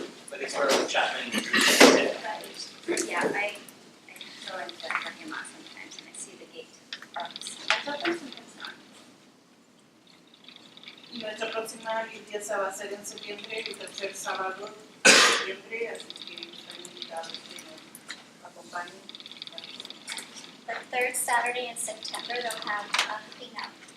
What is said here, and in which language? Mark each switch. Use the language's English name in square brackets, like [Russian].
[English] But it's where Chapman drew Yeah, I go into the parking lot sometimes and I see the gate arcs. That's open, sometimes not. [Spanish] Nuestra próxima limpieza va a ser en septiembre, el tercer sábado de septiembre, así que están invitados que nos acompañen. [English] The third Saturday in September, they'll have a cleanup.